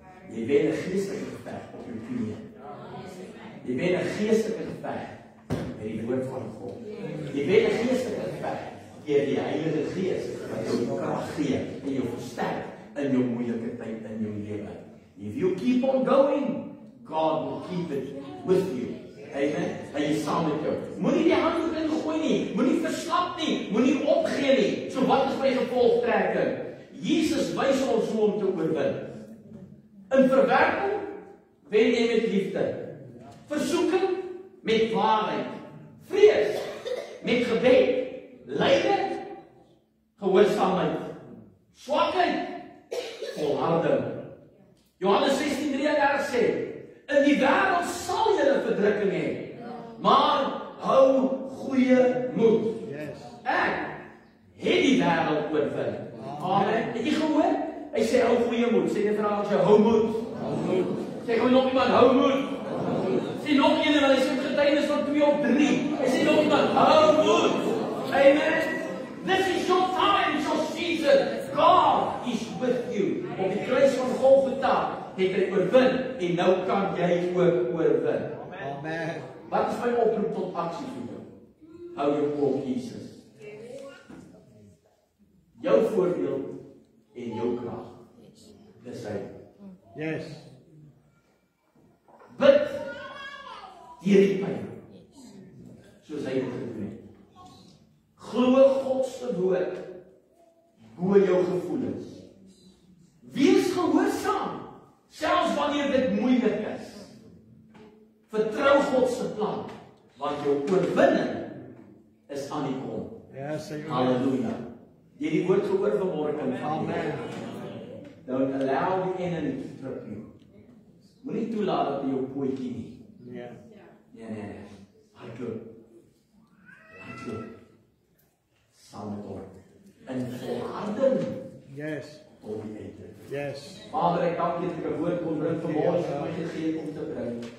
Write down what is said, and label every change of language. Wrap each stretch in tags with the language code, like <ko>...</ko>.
<af>Jy wen 'n geestelike geveg op jou knieë. Jy wen 'n geestelike geveg met die woord van God. Jy wen 'n geestelike geveg deur die Heilige Gees wat jou krag gee en jou versterk in jou moeilike tyd in jou lewe.</af> <en>If you keep on going, God will keep it with you.</en> <af>Amen. Hy is saam met jou. Moenie die handdoek ingooi nie, moenie verslap nie, moenie opgee nie. So wat is my gevolgtrekking? Jesus wys ons hoe om te oorwin. In verwerping wen jy met liefde. Versoeking met waarheid. Vrees met gebed. Lyding gehoorsaamheid. Swakheid volharding. Johannes 16:33 sê, in die wêreld sal julle verdrukking hê, maar hou goeie moed. Ek het die wêreld oorwin. Amen. Het jy gehoor? Hy sê hou goeie moed. Sê jy vra as jy hou moed. Sê gou nog iemand hou moed. Sê nog een want hy sê getuienis van 2 of 3. Hy sê nog iemand hou moed. Amen.</af> <en>This is your time, it's your season. God is with you.</en> <af>Op die kruis van Golgotha het hy oorwin en nou kan jy ook oorwin. Amen. Wat is my oproep tot aksie vir jou? Hou jou op Jesus. Jou voorbeeld en jou krag. Dis hy. Yes. Bid deur die pyn. Soos hy dit gedoen het. Glo God se woord bo jou gevoelens. Wees gehoorsaam, selfs wanneer dit moeilik is. Vertrou God se plan, want jou oorwinning is aan die kom. Yes, halleluja. Jy die woord gehoor vanmôre kan. Amen.</af> <en>Don't allow the enemy to trip you.</en> <af>Moenie toelaat dat hy jou pootjie nie. Ja. Nee. Hardloop. Saam met hom. En volharding. Yes. Tot die einde. Yes. Vader, ek dank U dat ek 'n woord kon bring vanmôre vir my gegee om te bring.</af>